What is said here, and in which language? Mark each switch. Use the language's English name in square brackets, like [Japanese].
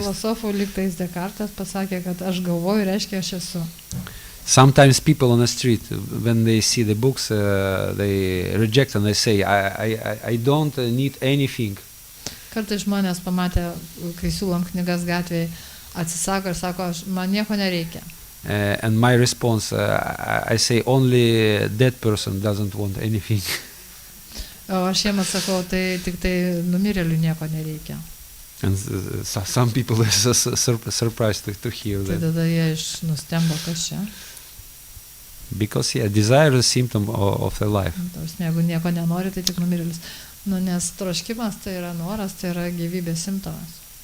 [Lithuanian] filosofų, lygtais Descartes, pasakė, kad aš galvoju, reiškia aš esu. [English] Sometimes people on the street, when they see the books, they reject and they say, I don't need anything. [Lithuanian] Kartais žmonės pamatė, kai siūlom knygas gatvėje, atsisako ir sako, man nieko nereikia. [English] And my response, I say only that person doesn't want anything. [Lithuanian] O aš jiem atsakau, tai tik tai numirėlių nieko nereikia. [English] And some people are surprised to hear [Lithuanian] Tai [English] that. [Lithuanian] tada jie nustemba, kas čia. [English] Because desire is a symptom of the life. [Lithuanian] Jeigu nieko nenori, tai tik numirėlis. Nu, nes troškimas tai yra noras, tai yra gyvybės simptomas.